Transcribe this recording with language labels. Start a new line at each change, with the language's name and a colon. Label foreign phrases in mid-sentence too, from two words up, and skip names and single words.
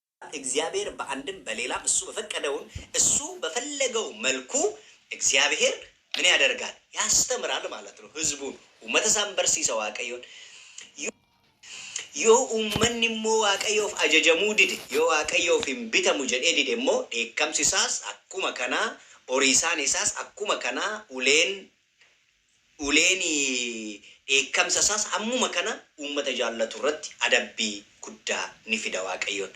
Amharic: እግዚአብሔር በአንድም በሌላም እሱ በፈቀደውን እሱ በፈለገው መልኩ እግዚአብሔር ምን ያደርጋል? ያስተምራል ማለት ነው። ህዝቡን
Oromo: uummatasaan barsiisa waaqayyoon yoo uummanni immoo waaqayyoof ajajamuu dide yoo waaqayyoof hin bitamu jedhee dide immoo dheekkamsi isaas akkuma kanaa horiisaan isaas akkuma kanaa uleen dheekkamsa isaas ammuma kana uummata jaallatu irratti adabbii guddaa ni fida waaqayyoon.